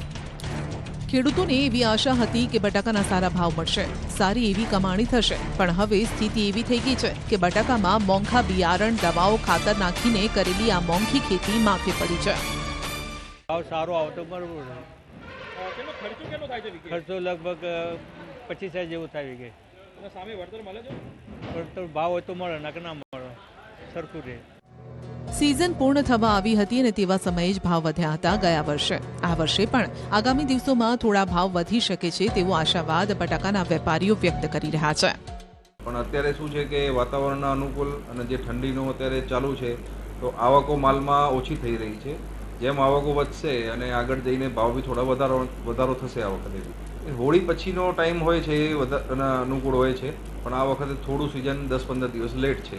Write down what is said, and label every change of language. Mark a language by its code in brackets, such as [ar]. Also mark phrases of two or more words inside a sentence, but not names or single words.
[gu] ખેડૂતોને એવી આશા હતી કે બટાકાના સારા ભાવ મળશે, સારી એવી કમાણી થશે, પણ હવે સ્થિતિ એવી થઈ ગઈ છે કે બટાકામાં મોંઘા બિયારણ, દવાઓ, ખાતર નાખીને કરેલી આ મોંઘી ખેતી માથે પડી છે। ભાવ સારો આવતો બરોબર છે। ખર્ચો લગભગ 25,000 જેવું થઈ ગઈ। સામે વળતર મળે છે? વળતર ભાવ હોય તો મળે, નક ના મળે, સરખું રહે। સીઝન પૂર્ણ થવા આવી હતી અને તેવા સમયે જ ભાવ વધ્યા હતા ગયા વર્ષે। આ વર્ષે પણ આગામી દિવસોમાં થોડા ભાવ વધી શકે છે તેવો આશાવાદ બટાકાના વેપારીઓ વ્યક્ત કરી રહ્યા છે। પણ અત્યારે શું છે કે વાતાવરણના અનુકૂળ અને જે ઠંડીનું અત્યારે ચાલુ છે તો આવકો માલમાં ઓછી થઈ રહી છે. જેમ આવકો વધશે અને આગળ જઈને ભાવ બી થોડા વધારો થશે આ વખતે બી. હોળી પછીનો ટાઈમ હોય છે એ અનુકૂળ હોય છે, પણ આ વખતે થોડું સિઝન 10-15 દિવસ લેટ છે.